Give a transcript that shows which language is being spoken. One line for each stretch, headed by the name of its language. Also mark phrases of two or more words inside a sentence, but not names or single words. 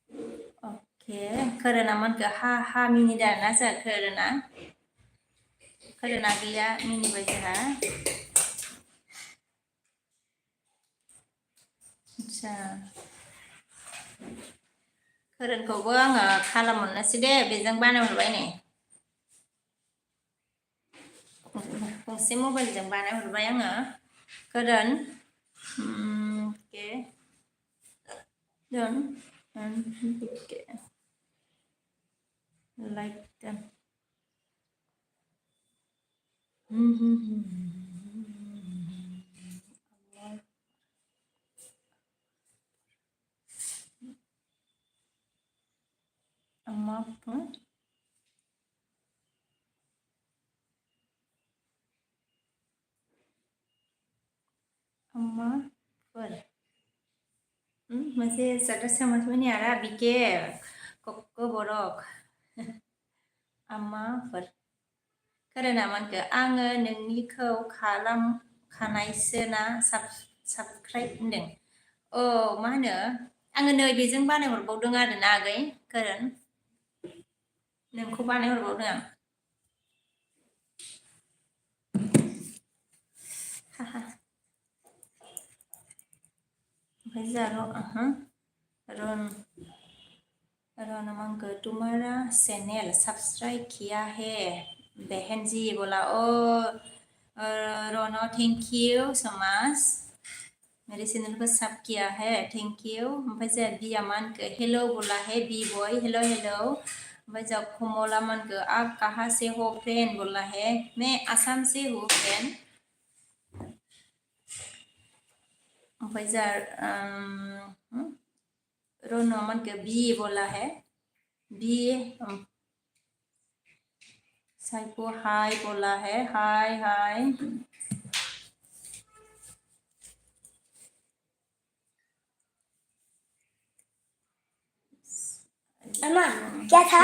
Bodo: ओके खोरोना मन के हा मिनिट आरोना जोंहा खोरोना खोरोना गैया मिनिबाय जोंहा आदसा खोरोनखौबो आङो खालामहरनोसै दे बेजों बानायहरबाय नै गंसे मबाइलजों बानायहरबाय आङो खोरोन
English: okay done and okay like that amma amma पर
Bodo: मोनसे जाग्रा
Hindi: समझ में नहीं आ रहा
Bodo: बीके कक्को बरक आमाफोर खोरोना मानखो आङो नोंनिखौ खालामखानायसोना साबस्क्राइब होनदों औ मा होनो आङो नै बेजों बानायहरबावदों आरोना आगै खोरोन नोंखौ बानायहरबावदों आं ओमफ्राय जारो रन मांगो
Hindi: तुम्हारा चैनल सब्सक्राइब किया है बहन जी बोला ओ रोनो
English: thank you so much
Hindi: मेरे चैनल को सब किया है
English: thank you
Bodo: ओमफ्राय जा बिया मानगो
Hindi: हेलो बोला है बी बॉय
English: hello hello
Bodo: ओमफ्राय जा कोमला मानगो
Hindi: आप कहाँ से हो फ्रेंड बोला है मैं आसाम से हूँ फ्रेंड
Bodo: ओमफ्राय जा रोनो मानगो
Hindi: बी बोला है बी साइको हाय बोला है
English: hi hi
Hindi: अम्मा क्या था